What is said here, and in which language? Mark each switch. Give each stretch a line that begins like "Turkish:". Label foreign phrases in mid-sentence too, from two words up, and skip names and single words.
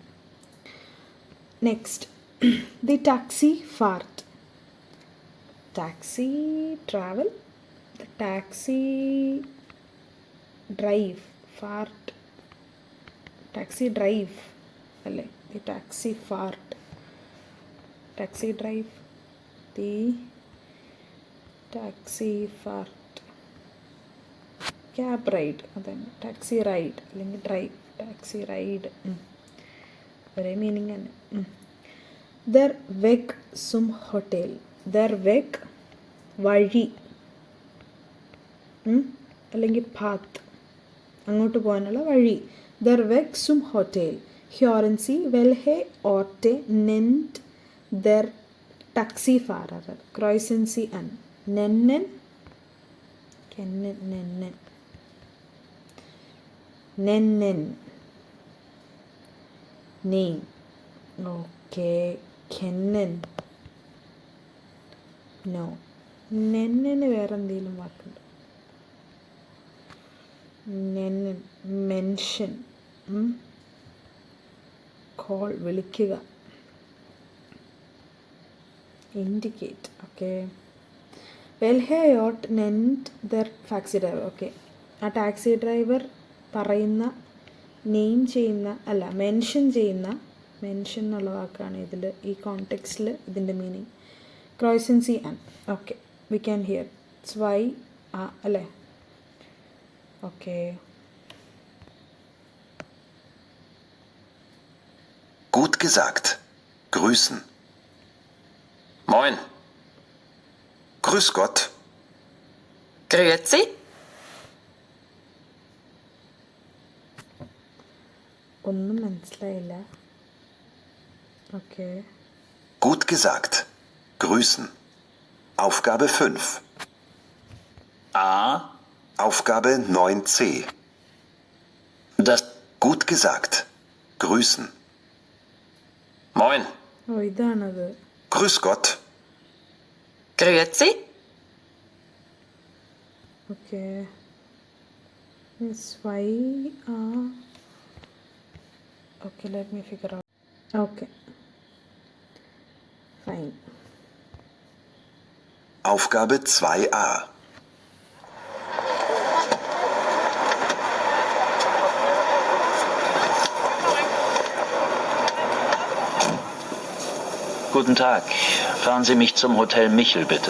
English: Next, the taxi fart. Taxi travel, taxi drive, fart taxi drive അല്ലേ? The taxi fart. Taxi drive. The taxi fart. Cab ride.
Malayalam: അതന്നെ
English: taxi ride
Malayalam: അല്ലെങ്കിൽ ഡ്രൈവ്.
English: taxi ride
Malayalam: ഒരേ മീനിങ് തന്നെ.
German: Der Weg zum Hotel. Der Weg
Malayalam: വഴി അല്ലെങ്കിൽ പാത്ത്, അങ്ങോട്ട് പോകാനുള്ള വഴി.
German: Der Weg zum Hotel. Hören Sie, welche Orte nennt der Taxifahrer? Kreuzen Sie an. Nennen. Nennen. Nennen. Name. Okay. Kennen. No.
Malayalam: Nennen വേറെ എന്തെങ്കിലും വാക്കുണ്ട്. Nennen.
English: Mention. കോൾ വിളിക്കുക. Indicate. Okay.
German: Welche Orte nennt der
English: taxi driver.
Malayalam: ഓക്കെ, ആ
English: taxi driver
Malayalam: പറയുന്ന നെയിം ചെയ്യുന്ന അല്ല മെൻഷൻ ചെയ്യുന്ന, മെൻഷൻ എന്നുള്ള വാക്കാണ് ഇതിൽ ഈ കോണ്ടെക്സ്റ്റിൽ ഇതിൻ്റെ മീനിങ്.
German: Kreuzen Sie an.
English: Okay, we can hear zwei അല്ലേ. ഓക്കെ.
German: Gut gesagt. Grüßen. Moin. Grüß Gott. Grüezi.
Malayalam: ഒന്നും മനസ്സിലായില്ല.
English: ഓക്കെ.
German: Gut gesagt. Grüßen. Aufgabe 5. A. Aufgabe 9c. Das Gut gesagt. Grüßen. Moin.
Malayalam: ഓ, ഇതാണത്.
German: Grüß Gott. Grüezi.
English: Okay. Zwei okay, let me figure out. Okay, fine.
German: Aufgabe 2a. Guten Tag. Fahren Sie mich zum Hotel Michel, bitte.